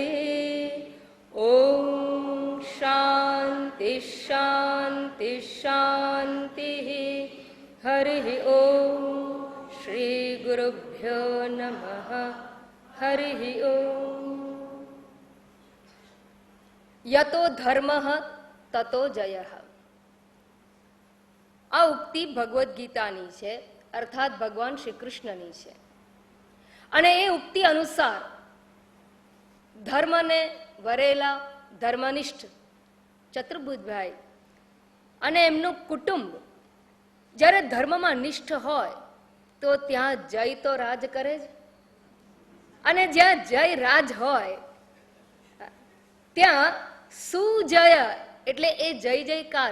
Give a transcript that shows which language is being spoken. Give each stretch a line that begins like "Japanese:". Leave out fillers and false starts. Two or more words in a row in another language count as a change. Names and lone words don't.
Sanskrit: ॐ शान्ति शान्ति शान्तिः। हरिः ॐ श्री गुरुभ्यो नमः। हरिः ॐ। યતો ધર્મ તતો જય.
Gujarati: આ ઉક્તિ ભગવદ્ ગીતાની છે, અર્થાત ભગવાન શ્રી કૃષ્ણની છે. અને એ ઉક્તિ અનુસાર ધર્મને વરેલા ધર્મનિષ્ઠ ચતુર્ભુજભાઈ અને એમનું કુટુંબ જ્યારે ધર્મમાં નિષ્ઠ હોય તો ત્યાં જય તો રાજ કરે જ, અને જ્યાં જય રાજ હોય ત્યાં સુજય એટલે એ જય જયકાર.